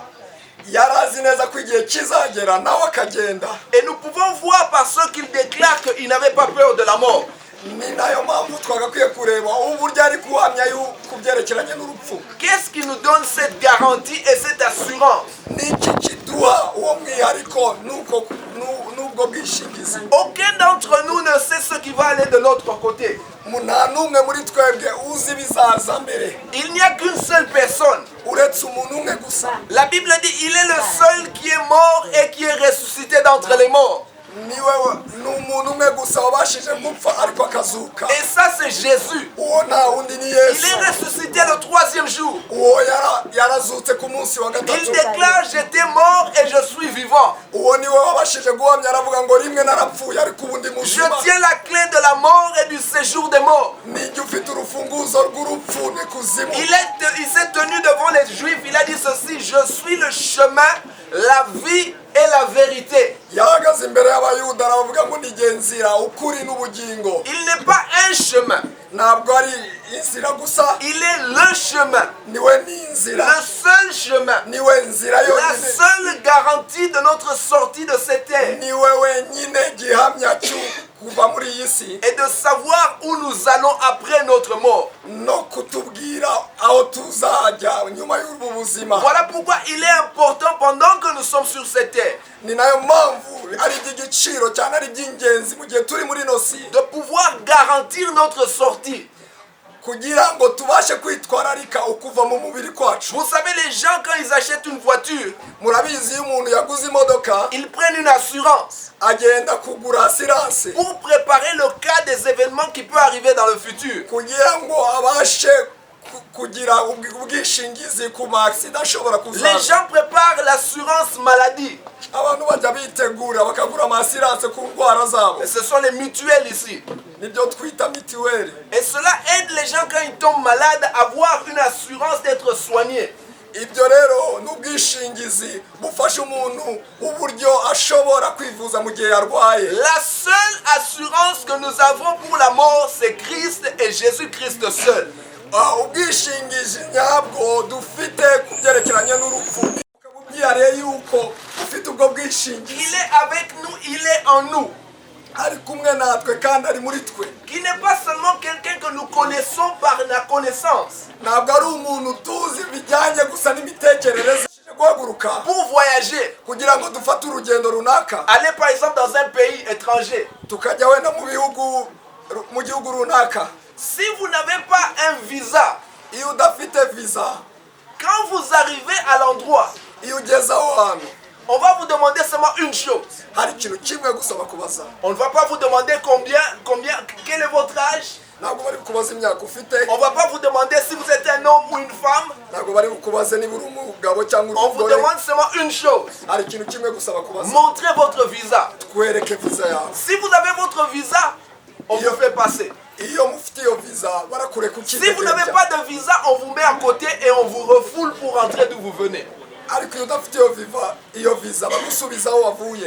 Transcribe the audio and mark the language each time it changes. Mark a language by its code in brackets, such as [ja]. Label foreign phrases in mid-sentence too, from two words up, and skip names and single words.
[rw] yari azi neza ko igihe kizagera nawe akagenda. [fr] Et nous pouvons voir par ce qu'il déclare qu'il n'avait pas peur de la mort. [rw] ni nayo mpamvu twagakwiye kureba uburyo ari guhamya ku byerekeranye n'urupfu. [fr] Qu'est-ce qui nous donne cette garantie et cette assurance? [rw] ni iki kiduha uwo mwihariko n'ubwo bwishingizi? [fr] Aucun d'entre nous ne sait ce qui va aller de notre côté. [rw] nta n'umwe muri twebwe uzi ibizaza mbere [fr] Il n'y a qu'une seule personne. [rw] uretse umuntu umwe gusa. [fr] La Bible dit il est le seul qui est mort et qui est ressuscité d'entre les morts. [rw] ni umuntu umwe gusa wabashije gupfa ariko akazuka. [fr] Et ça c'est Jésus. [rw] uwo nta wundi ni [fr] Il [rw] yesu. [fr] est ressuscité le 3e jour. [rw] uwo yarazutse ku munsi wa [fr] Il [rw] gatatu. [fr] déclare j'étais mort et je suis vivant. [rw] uwo ni we wabashije guhamya aravuga ngo rimwe narapfuye ariko ubundi [fr] Je [rw] muzima. [fr] tiens la clé de la mort et du séjour des morts. [rw] nijye ufite urufunguzo rw'urupfu n'ikuzimu. [fr] Il s'est tenu devant les Juifs, il a dit ceci, je suis le chemin, la vie et la vérité. [rw] yahagaze imbere y'abayuda aravuga ngo nijye nzira ukuri n'ubugingo. [fr] Il n'est pas un chemin, [rw] ntabwo ari inzira gusa, [fr] il est le chemin, [rw] niwe n'inzira, [fr] le seul chemin, [rw] niwe nzira [fr] la [rw] yonyine, [fr] seule garantie de notre sortie de cette terre [rw] niwe wenyine gihamya kuva muri iyi si [fr] et de savoir où nous allons après notre mort. [rw] no kutubwira aho tuzajya nyuma y'ubu buzima. [fr] Voilà pourquoi il est important pendant que nous sommes sur cette terre [rw] ni nayo mpamvu ari iby'igiciro cyane, ari iby'ingenzi mu gihe turi muri ino si, [fr] de pouvoir garantir notre sortie. [rw] kugira ngo tubashe kwitwararika ukuva mu mubiri kwacu. [fr] Vous savez, les gens quand ils achètent une voiture, [rw] murabizi iyo umuntu yaguze imodoka [fr] ils prennent une assurance [rw] agenda kugura asiranse [fr] pour préparer le cas des événements qui peuvent arriver dans le futur. [rw] kugira ngo abashe kugira ubwishingizi ku maaksida ashobora [fr] Les [rw] kuzaza. [fr] gens préparent l'assurance maladie. [rw] abantu bajya bitegura bakagura amasiranse ku ndwara zabo, [fr] Et ce sont les mutuelles ici. [rw] nibyo twita mitiweli. [fr] Et cela aide les gens quand ils tombent malades à avoir une assurance d'être soignés. [rw] ibyo rero n'ubwishingizi bufasha umuntu uburyo ashobora kwivuza mu gihe yarwaye. [fr] La seule assurance que nous avons pour la mort, c'est Christ et Jésus-Christ seul. [rw] ubwishingizi nyabwo dufite ku byerekeranye n'urupfu ukaba ubyihariye yuko ufite ubwo bwishingizi. [fr] Il est avec nous, il est en nous. [rw] ari kumwe natwe kandi ari muri twe. [fr] Qui n'est pas seulement quelqu'un que nous connaissons par la connaissance. [rw] ntabwo ari umuntu tuzi bijyanye gusa n'imitekerereze guhaguruka [fr] Pour voyager, [rw] kugira ngo dufate urugendo runaka, [fr] aller par exemple dans un pays étranger. [rw] tukajya wenda mu gihugu runaka. [fr] Si vous n'avez pas un visa, [rw] iyo udafite visa, [fr] quand vous arrivez à l'endroit, [rw] iyo ugeze aho hantu, [fr] on va vous demander seulement une chose. [rw] hari ikintu kimwe gusa bakubaza. [fr] On ne va pas vous demander combien, quel est votre âge. [rw] ntabwo bari kukubaza imyaka ufite. [fr] On ne va pas vous demander si vous êtes un homme ou une femme. [rw] ntabwo bari kukubaza niba uri umugabo cyangwa [fr] On vous [rw] umugore. [fr] demande seulement une chose. [rw] hari ikintu kimwe gusa bakubaza. [fr] Montrez votre visa. [rw] twereke visa yawe. [fr] Si vous avez votre visa, on vous fait passer. [rw] iyo mufite iyo visa barakureka [fr] Si vous n'avez [rw] ukidegembya. [fr] pas de visa, on vous met à côté et on vous refoule pour rentrer d'où vous venez. [rw] ariko iyo udafite iyo visa bagusubiza aho wavuye.